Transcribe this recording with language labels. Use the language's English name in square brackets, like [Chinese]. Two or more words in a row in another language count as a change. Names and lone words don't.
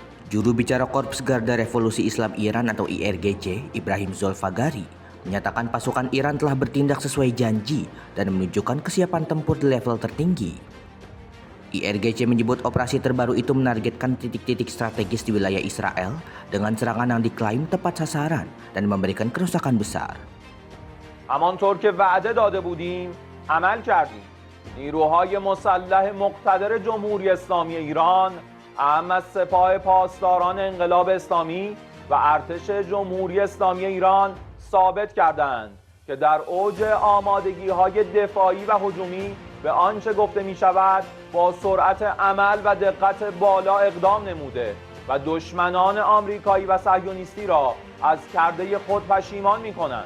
[Indonesian] Juru bicara Korps Garda Revolusi Islam Iran atau IRGC, Ibrahim Zolfagari, menyatakan pasukan Iran telah bertindak sesuai janji dan menunjukkan kesiapan tempur di level tertinggi. IRGC menyebut operasi terbaru itu menargetkan titik-titik strategis di wilayah Israel dengan serangan yang diklaim tepat sasaran dan memberikan kerusakan besar. [Persian] همانطور که وعده داده بودیم عمل کردیم. نیروهای مسلح مقتدر جمهوری اسلامی ایران اهم از سپاه پاسداران انقلاب اسلامی و ارتش جمهوری اسلامی ایران ثابت کردند که در اوج آمادگی‌های دفاعی و هجومی به آنچه گفته می‌شود با سرعت عمل و دقت بالا اقدام نموده و دشمنان آمریکایی و صهیونیستی را از کرده خود پشیمان می‌کنند.